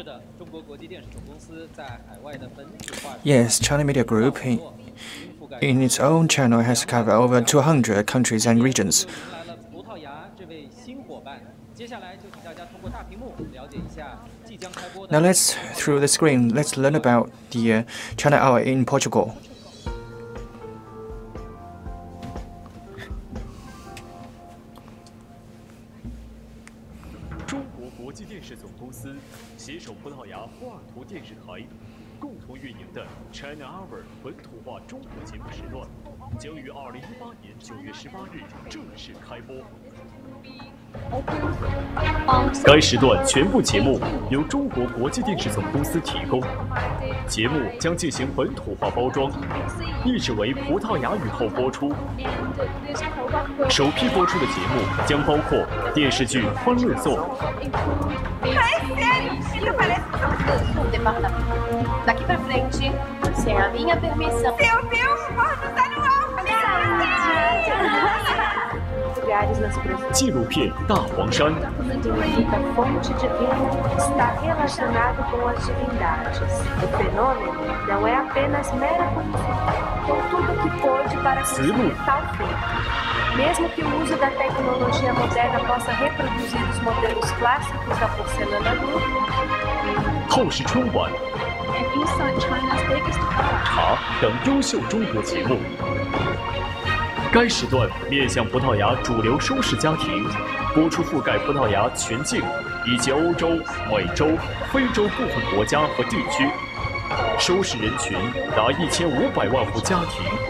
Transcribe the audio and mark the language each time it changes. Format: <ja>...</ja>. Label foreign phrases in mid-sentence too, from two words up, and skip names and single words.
<en>Yes, China Media Group in its own channel has covered over 200 countries and regions. Now through the screen, let's learn about the China Hour in Portugal.</en> <zh>中国国际电视总公司携手葡萄牙波尔图电视台，共同运营的 China Hour 本土化中国节目时段，将于2018年9月18日正式开播。该时段全部节目由中国国际电视总公司提供，节目将进行本土化包装，译制为葡萄牙语后播出。首批播出的节目将包括电视剧《欢乐颂》。</zh> <pt>Daqui pra frente, sem a minha permissão. Meu Deus, tá no alto!</pt> <zh>纪录片《大黄山》。</zh> <pt>A fonte divina está relacionado com as divindades. O fenômeno não é apenas mera coincidência. Com tudo que pôde para conseguir tal fim. Mesmo que o uso da tecnologia moderna possa reproduzir os modelos clássicos da porcelana nu.</pt> <zh>透视春晚， 茶等优秀中国节目。该时段面向葡萄牙主流收视家庭，播出覆盖葡萄牙全境以及欧洲、美洲、非洲部分国家和地区，收视人群达1500万户家庭。</zh>